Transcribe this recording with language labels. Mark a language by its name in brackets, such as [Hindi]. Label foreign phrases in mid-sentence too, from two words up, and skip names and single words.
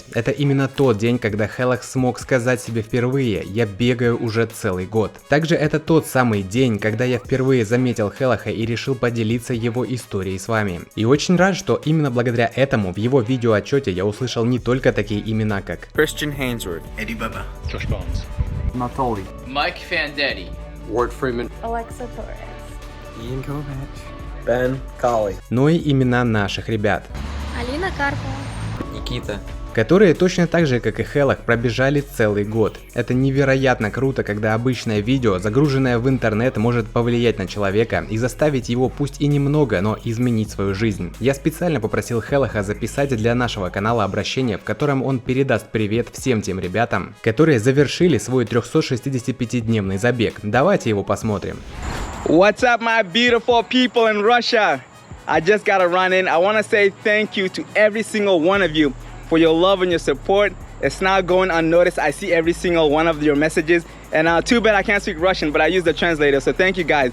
[Russian] Это именно тот день, когда Хелах смог сказать себе впервые: я бегаю уже целый год. Также это тот самый день, когда я впервые заметил Хелаха и решил поделиться его историей с вами. И очень рад, что именно благодаря этому в его видеоотчете я услышал не только такие имена, как Christian Hainsworth, Eddie Bubba, Josh Barnes, Natoli, Mike Fandetti, Ward Freeman, Alexa Torres, Ian Kovach, Ben Colley, но и имена наших ребят, Алина Карпова, Никита, которые точно так же, как и Хелах, пробежали целый год. Это невероятно круто, когда обычное видео, загруженное в интернет, может повлиять на человека и заставить его пусть и немного, но изменить свою жизнь. Я специально попросил Хелаха записать для нашего канала обращение, в котором он передаст привет всем тем ребятам, которые завершили свой 365-дневный забег. Давайте его посмотрим. [English] What's up, my beautiful people in Russia? I just gotta run in. I wanna say thank you to every single one of you for your love and your support. It's not going unnoticed. I see every single one of your messages. And too bad I can't speak Russian, but I use the translator, so thank you guys.